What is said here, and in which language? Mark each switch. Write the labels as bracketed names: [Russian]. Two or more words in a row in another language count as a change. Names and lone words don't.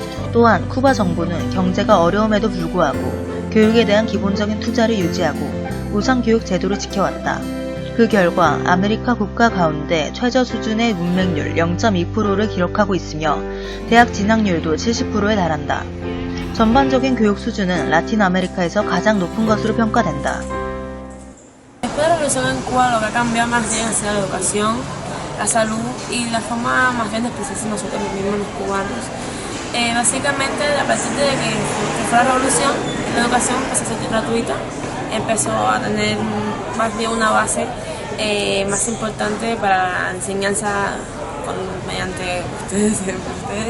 [Korean] 또한 쿠바 정부는 경제가 어려움에도 불구하고 교육에 대한 기본적인 투자를 유지하고 무상교육 제도를 지켜왔다. 그 결과 아메리카 국가 가운데 최저 수준의 문맹률 0.2%를 기록하고 있으며 대학 진학률도 70%에 달한다. 전반적인 교육 수준은 라틴 아메리카에서 가장 높은 것으로 평가된다. [Spanish] Después de la revolución en Cuba, lo que ha cambiado más bien ha sido la educación, la salud y la forma más bien de expresarse nosotros mismos los cubanos. Básicamente, a partir de que fue la revolución, la educación empezó a ser gratuita, empezó a tener más bien una base más importante para la enseñanza mediante ustedes.